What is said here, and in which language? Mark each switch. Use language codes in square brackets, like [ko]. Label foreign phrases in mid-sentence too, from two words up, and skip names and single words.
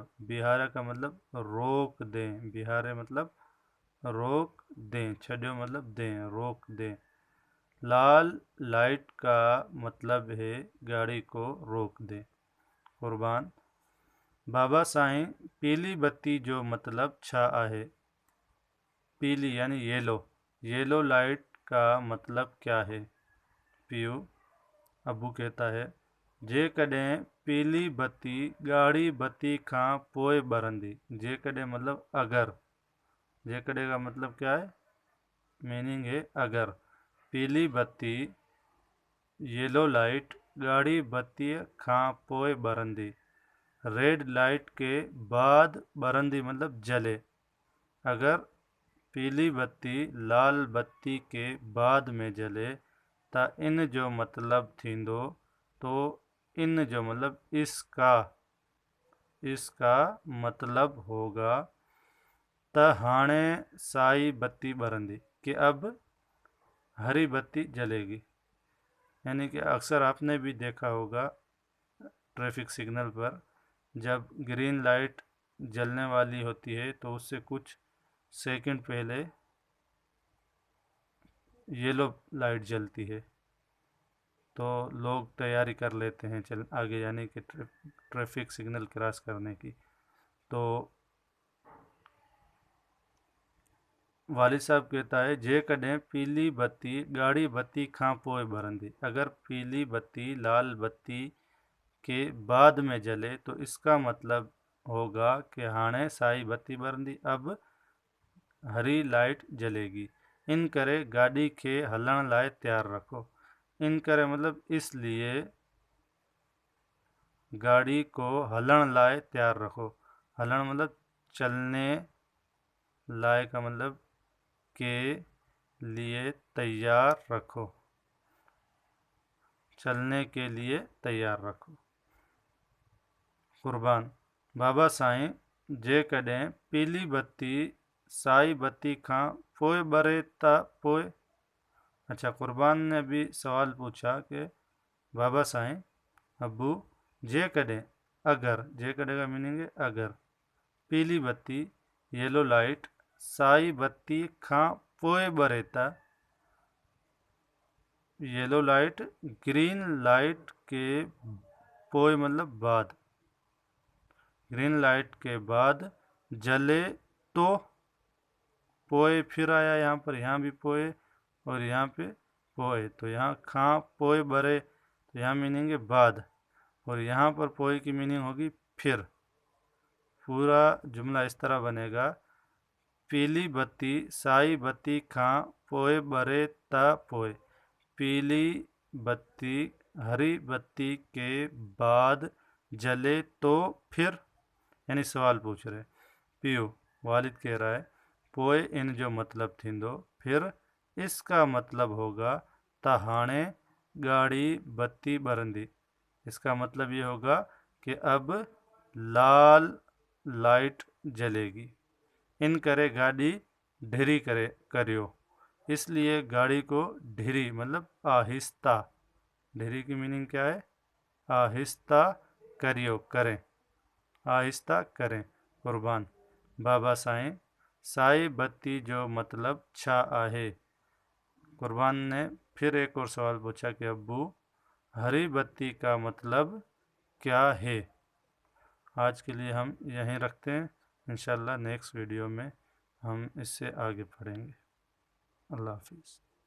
[hi] बिहारे का मतलब रोक दें, बिहारे मतलब रोक दें, छड़ियो मतलब दें, रोक दें। लाल लाइट का मतलब है गाड़ी को रोक दें। [sd] कुर्बान बाबा साईं, पीली बत्ती जो मतलब छा आहे। [hi] पीली यानी येलो लाइट का मतलब क्या है। [sd] पीयू अबू [hi] कहता है [sd] जेकॾहिं पीली बत्ती ॻाढ़ी बत्ती खां पोइ ॿरंदी। [hi] जेकॾहिं मतलब अगर, जेकॾहिं का मतलब क्या है, मीनिंग है अगर। [sd] पीली बत्ती [en] yellow light [sd] ॻाढ़ी बत्ती खां पोइ ॿरंदी। [hi] रेड लाइट के बाद ॿरंदी मतलब जले। अगर पीली बत्ती लाल बत्ती के बाद में जले [sd] त इन जो मतलब थींदो, [hi] तो [sd] इन जो मतलब [hi] इसका मतलब होगा [sd] त हाणे साई बत्ती बरंदी, [hi] कि अब हरी बत्ती जलेगी। यानी कि अक्सर आपने भी देखा होगा [en] traffic signal [hi] पर जब [en] green light [hi] जलने वाली होती है तो उससे कुछ सेकंड पहले [en] yellow light [hi] जलती है, तो लोग तैयारी कर लेते हैं चल आगे जाने की, [en] traffic signal cross [hi] करने की। तो वालिद साहब कहता है [sd] जेकॾहिं पीली बत्ती ॻाढ़ी बत्ती खां पोइ बरंदी, [hi] अगर पीली बत्ती लाल बत्ती के बाद में जले तो इसका मतलब होगा कि [sd] हाणे साई बत्ती बरंदी, [hi] अब हरी लाइट जलेगी। [sd] इन करे गाड़ी के हलण लाइ तैयार रखो। इन करे मतलब इसलिए गाड़ी को हलण लाइ तैयार रखो। [hi] हलण मतलब चलने लाए का मतलब के लिए तैयार रखो, चलने के लिए तैयार रखो। [sd] कुर्बान, बाबा साईं जेकॾहिं पीली बत्ती साई बत्ती खां पोइ ॿरे त पोइ। [hi] अच्छा, कुर्बान ने भी सवाल पूछा कि [sd] बाबा साईं अबू जेकॾहिं [hi] अगर, जेकॾहिं का मीनिंग है अगर, [sd] पीली बत्ती [en] yellow light [sd] साई बत्ती खां पोइ ॿरे त, [en] yellow light green light [hi] के पोइ मतलब बाद, [en] green light [hi] के बाद जले तो, पोए फिर आया यहाँ पर, यहाँ भी पोए और यहाँ पे पोए, तो यहाँ [sd] खां पोए बरे [hi] तो यहाँ मीनिंग है बाद, और यहाँ पर पोए की मीनिंग होगी फिर। पूरा जुमला इस तरह बनेगा, [sd] पीली बत्ती साई बत्ती खां पोए बरे त पोए, [hi] पीली बत्ती हरी बत्ती के बाद जले तो फिर। यानी सवाल पूछ रहे। पियो, वालिद कह रहा है [sd] पोए इन जो मतलब थींदो, [hi] फिर इसका मतलब होगा [sd] त हाणे गाड़ी बत्ती बरंदी, [hi] इसका मतलब ये होगा कि अब लाल लाइट जलेगी। [sd] इन करे गाड़ी ढेरी करियो, [hi] इसलिए गाड़ी को ढेरी मतलब आहिस्ता, ढेरी की मीनिंग क्या है, आहिस्ता करियो, करें, आहिस्ता करें। [sd] कुर्बान, बाबा साईं साई बत्ती जो मतलब छा आहे। [hi] कुर्बान ने फिर एक और सवाल पूछा कि अब्बू हरी बत्ती का मतलब क्या है। आज के लिए हम यहीं रखते हैं, इंशाल्लाह [en] next video [hi] में हम इससे आगे पढ़ेंगे। अल्लाह हाफिज़।